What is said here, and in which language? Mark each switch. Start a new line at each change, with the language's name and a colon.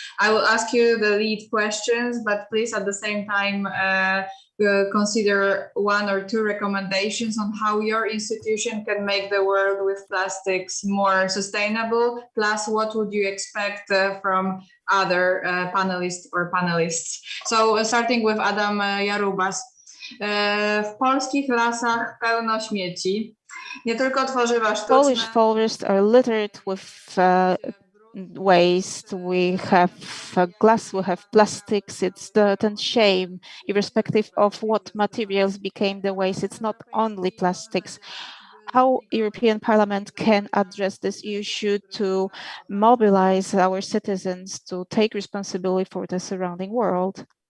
English: I will ask you the lead questions, but please at the same time consider 1 or 2 recommendations on how your institution can make the world with plastics more sustainable, plus what would you expect from other panelists. So starting with Adam Jarubas,
Polish: W polskich lasach pełno śmieci. Nie tylko tworzywa sztuczne.
English: Polish forests are littered with waste. We have glass, we have plastics, it's dirt and shame, irrespective of what materials became the waste. It's not only plastics. How European Parliament can address this issue to mobilize our citizens to take responsibility for the surrounding world?